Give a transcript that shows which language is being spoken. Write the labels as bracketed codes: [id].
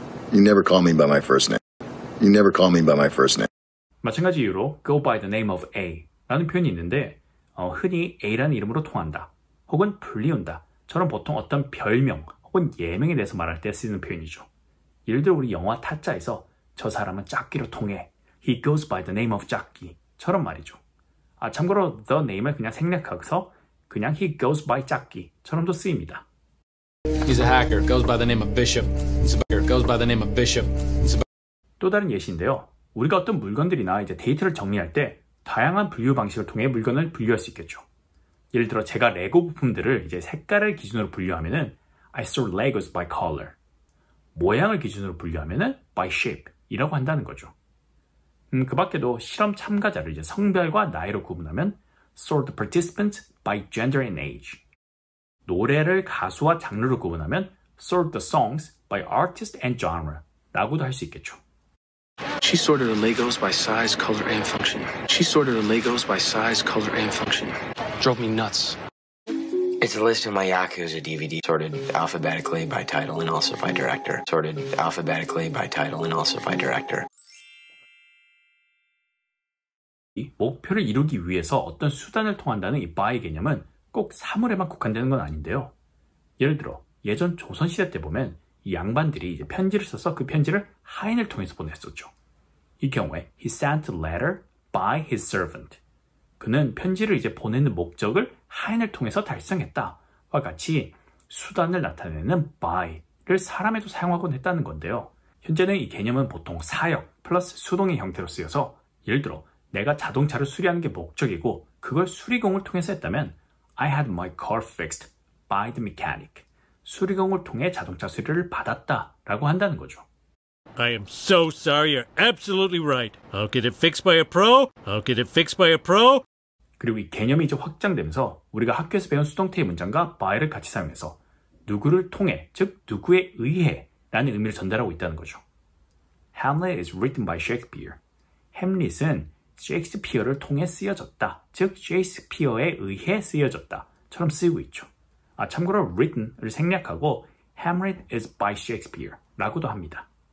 [en] You never call me by my first name. You never call me by my first name. [ko] 마찬가지 이유로 [en] go by the name of A [ko] 라는 표현이 있는데 흔히 A라는 이름으로 통한다 혹은 불리운다 처럼 보통 어떤 별명 혹은 예명에 대해서 말할 때 쓰는 표현이죠. 예를 들어 우리 영화 타짜에서 저 사람은 짝기로 통해 [en] He goes by the name of [ko] 짝기 처럼 말이죠. 참고로 the name을 그냥 생략해서 그냥 [en] He goes by [ko] 짝기 처럼도 쓰입니다. [en] He's a hacker. Goes by the name of Bishop. He's a hacker. Goes by the name of Bishop. [ko] 또 다른 예시인데요. 우리가 어떤 물건들이나 이제 데이터를 정리할 때 다양한 분류 방식을 통해 물건을 분류할 수 있겠죠. 예를 들어 제가 레고 부품들을 이제 색깔을 기준으로 분류하면은 [en] I sort Legos by color. [ko] 모양을 기준으로 분류하면은 [en] by shape [ko] 이라고 한다는 거죠. 그 밖에도 실험 참가자를 이제 성별과 나이로 구분하면 [en] sort the participants by gender and age. [ko] 노래를 가수와 장르로 구분하면 [en] sort the songs by artist and genre [ko] 라고도 할 수 있겠죠. [en] She sorted her Legos by size, color, and function. She sorted her Legos by size, color, and function. Drove me nuts. It's a list of my Yakuza DVD, sorted alphabetically by title and also by director. Sorted alphabetically by title and also by director. [ko] 이 목표를 이루기 위해서 어떤 수단을 통한다는 이 by 개념은 꼭 사물에만 국한되는 건 아닌데요. 예를 들어 예전 조선시대 때 보면 이 양반들이 이제 편지를 써서 그 편지를 하인을 통해서 보냈었죠. 이 경우에 [en] he sent a letter by his servant. [ko] 그는 편지를 이제 보내는 목적을 하인을 통해서 달성했다와 같이 수단을 나타내는 by를 사람에도 사용하곤 했다는 건데요. 현재는 이 개념은 보통 사역 플러스 수동의 형태로 쓰여서 예를 들어 내가 자동차를 수리하는 게 목적이고 그걸 수리공을 통해서 했다면 [en] I had my car fixed by the mechanic. [ko] 수리공을 통해 자동차 수리를 받았다 라고 한다는 거죠. [en] I am so sorry. You're absolutely right. I'll get it fixed by a pro. I'll get it fixed by a pro. [ko] 그리고 이 개념이 이제 확장되면서 우리가 학교에서 배운 수동태의 문장과 by를 같이 사용해서 누구를 통해, 즉 누구에 의해 라는 의미를 전달하고 있다는 거죠. [en] Hamlet is written by Shakespeare. [ko] 햄릿은 셰익스피어를 통해 쓰여졌다. 즉 셰익스피어에 의해 쓰여졌다. 처럼 쓰이고 있죠. 참고로 written을 생략하고 [en] Hamlet is by Shakespeare [ko] 라고도 합니다.